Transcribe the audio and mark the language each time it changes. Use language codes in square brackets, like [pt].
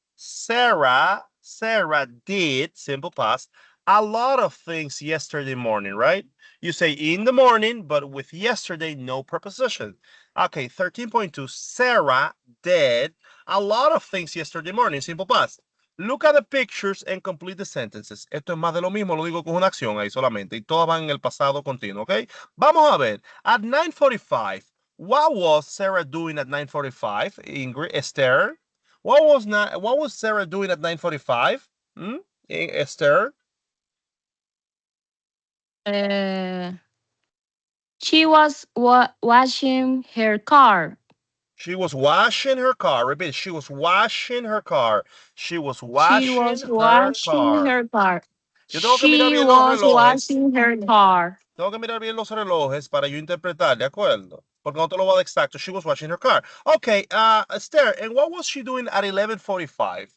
[en] Sarah did, simple past, a lot of things yesterday morning, right? You say in the morning, but with yesterday, no preposition. Okay, 13.2, Sarah did a lot of things yesterday morning, simple past. Look at the pictures and complete the sentences. [es] Esto es más de lo mismo, lo digo con una acción ahí solamente, y todas van en el pasado continuo, ¿ok? Vamos a ver, [en] at 9:45, what was Sarah doing at 9:45? Ingrid, Esther? What was Sarah doing at 9:45? Esther? She was washing her car. She was washing her car. Repeat. She was washing her car. She was washing her car. Her car. [es] Yo tengo que [en] She [es] mirar bien los [en] was [es] relojes. [en] washing her car. [es] Tengo que mirar bien los relojes para yo interpretar, ¿de acuerdo? Porque no te lo voy a dar exacto. [en] She was washing her car. Okay, Esther, and what was she doing at 11:45?